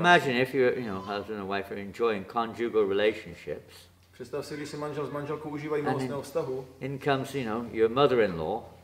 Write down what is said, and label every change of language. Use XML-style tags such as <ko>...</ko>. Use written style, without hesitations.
<en>Imagine if husband and wife are enjoying conjugal relationships.</en> <cs>Představ si, když si manžel s manželkou užívají milostného vztahu.</cs> <en>In comes, your mother-in-law.</en>